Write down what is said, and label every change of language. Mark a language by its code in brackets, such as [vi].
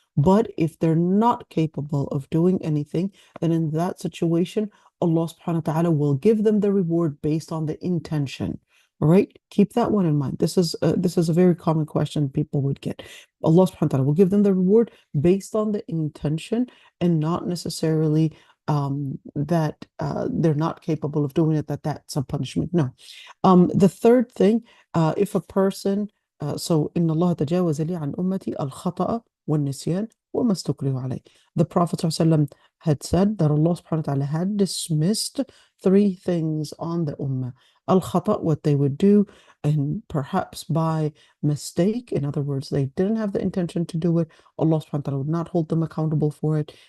[en] But if they're not capable of doing anything, then in that situation, Allah subhanahu wa ta'ala will give them the reward based on the intention. All right, keep that one in mind. This is a very common question people would get. Allah subhanahu wa ta'ala will give them the reward based on the intention and not necessarily that they're not capable of doing it, that's a punishment. No. The third thing, if a person, so [ar] إن الله تجاوز لي عن أمتي الخطأ والنسيان وما استكرهوا عليه. [en] The Prophet ﷺ had said that Allah subhanahu wa ta'ala had dismissed three things on the ummah. Al-khata, what they would do, and perhaps by mistake, in other words, they didn't have the intention to do it, Allah subhanahu wa ta'ala would not hold them accountable for it.